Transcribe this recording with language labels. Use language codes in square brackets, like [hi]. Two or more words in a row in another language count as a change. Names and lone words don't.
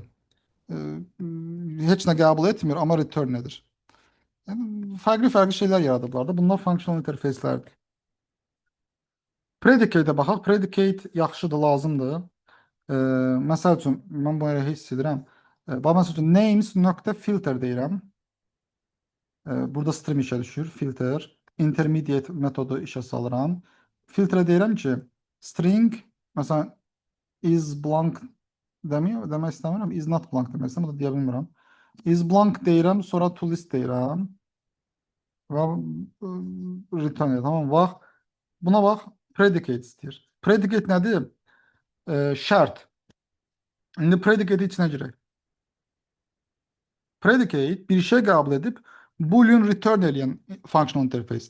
[az] e, Heç nə qəbul etmir, amma return edir. Yəni, fərqli-fərqli şeylər yaradıblar da. Bunlar functional interfeyslərdir. Predicate-ə baxaq. Predicate yaxşıdır, lazımdır. Məsəl üçün, mən bunu elə hiss edirəm. Bax, məsəl üçün, names.filter deyirəm. Burada stream işə düşür, filter. Intermediate metodu işə salıram. Filtrə deyirəm ki, string, məsələn, [en] is blank [az] demək istəmirəm. [en] Is not blank [az] demək istəmirəm, da deyə bilmirəm. [en] Is blank [az] deyirəm, sonra [en] to list [az] deyirəm. Və return edir, tamam. Bax, buna bax, predicate istəyir. Predicate nədir? Şərt. İndi predicate içinə girək. Predicate bir şey qəbul edib [en] boolean return [az] edən [en] functional interface.